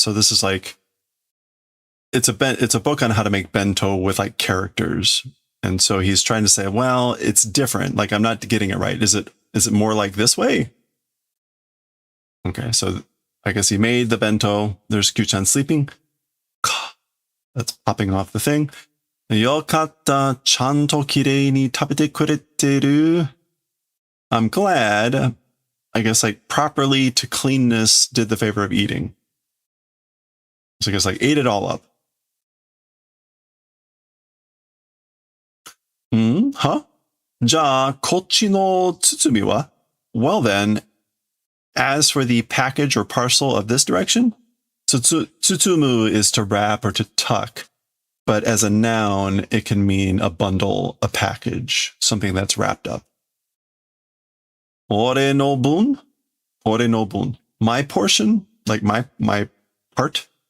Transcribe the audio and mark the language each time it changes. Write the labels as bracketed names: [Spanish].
[English] So this is like, it's a book on how to make bento with like characters. And so he's trying to say, well, it's different. Like, I'm not getting it right. Is it more like this way? Okay, so I guess he made the bento. There's Kyuu-chan sleeping. That's popping off the thing. [Japanese] よかった、ちゃんときれいに食べてくれてる. [English] I'm glad, I guess, like, properly to cleanness did the favor of eating. So I guess, like, ate it all up. Huh? [Japanese] じゃあ、こっちの包みは? [English] Well then, as for the package or parcel of this direction, tsutsumu is to wrap or to tuck. But as a noun, it can mean a bundle, a package, something that's wrapped up. [Japanese] Ore no bun? Ore no bun. [English] My portion, like my part.